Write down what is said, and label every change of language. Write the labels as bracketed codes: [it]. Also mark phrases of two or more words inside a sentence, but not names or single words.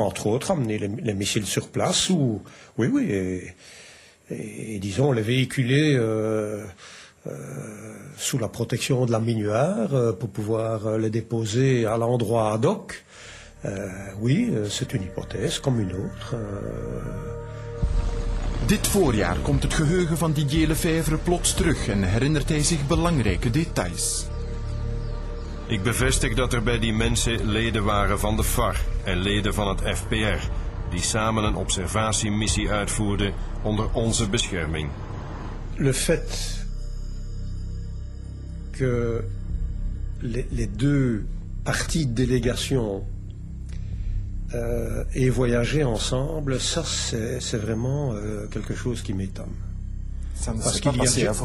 [fr] Entre autres, amener les missiles sur place, ou... Oui, et disons, les véhiculer... sous la protection de la Minuar pour pouvoir les déposer à l'endroit ad hoc. Oui, c'est une hypothèse comme une autre. [nl] Dit voorjaar komt het geheugen van Didier Lefebvre plots terug en herinnert hij zich belangrijke details. Ik bevestig dat er bij die mensen leden waren van de FAR en leden van het FPR, die samen een observatiemissie uitvoerden onder onze bescherming. [fr] Le fait que les deux parties de délégation aient voyagé ensemble, ça c'est vraiment quelque chose qui m'étonne. Ça ne s'est pas passé avant.